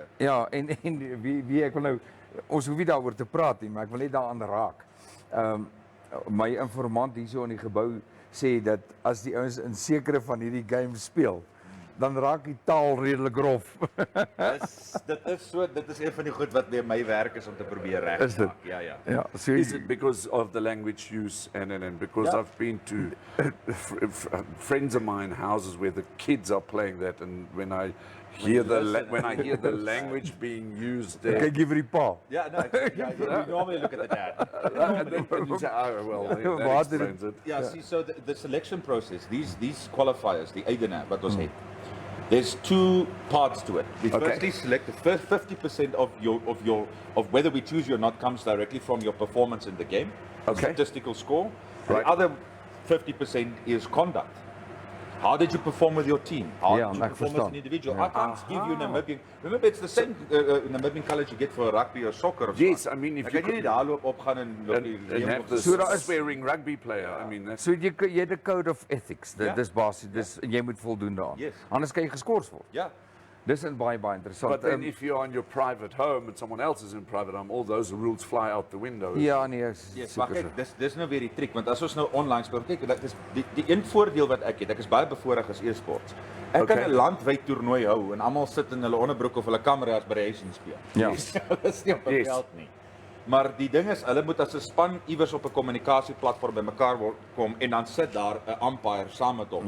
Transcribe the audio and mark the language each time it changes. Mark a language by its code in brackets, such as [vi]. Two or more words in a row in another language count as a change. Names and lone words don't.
[af] ja, en wie ek wil nou ons hoef nie daaroor te praat nie, maar ek wil net daaraan raak. My informant hierso in die gebou sê dat as die ouens in sekere van hierdie games speel, dan raak die taal redelik rof. Dit is een van die goed wat weer my werk is om te probeer reg Is dit? maak. Ja, ja. Ja, so [en] Is it because of the language use and because Yeah. I've been to friends of mine houses where the kids are playing that, and when I hear when I hear the language being used there, [af] kyk jy vir die pa. Ja, [en] no, you normally look at the dad. and then you say, oh well, that [af] Waar [en] explains it. Yeah, see, so the selection process, these qualifiers, the Eidena, [af] wat ons het, [en] there's two parts to it. We Okay. firstly select the first 50% of whether we choose you or not comes directly from your performance in the game, Okay. statistical score. Right. The other 50% is conduct. How did you perform with your team? How Yeah, did you [af] ek [en] perform as [af] verstaan. [en] an individual? I can't give you Namibian. Remember, it's the same Namibian colours you get for rugby or soccer. Or Yes, so. I mean, if [af] Ek [en] you [af] kan jy nie daar loop opgaan en loop die [en] and [af] reëm [en] have [af] op [en] the [af] die So daar is- [en] swearing rugby player. I mean, that's [af] So jy het 'n [en] code of ethics. [af] Ja. Dis basies. Dis jy moet voldoen daaraan. [en] Yes. [af] Anders kan jy geskort word. Ja. Dis is baie interessant. [en] But then if you're on your private home and someone else is in private home, all those rules fly out the window. [af] ja nee, is [en] Yes, maar [af] seker kyk, so. dis nou weer die triek want as ons nou online speel, kyk, dit is die een voordeel wat ek het. Ek is baie bevoorreg as e-sports. Ek [en] Okay. [af] kan 'n landwyd toernooi hou en almal sit in hulle onderbroek of hulle kameras by die huis en speel. Ja. Dis nie op 'n [en] Yes. [af] veld nie. Maar die ding is, hulle moet as 'n span iewers op 'n kommunikasieplatform bymekaar kom en dan sit daar 'n umpire saam met hom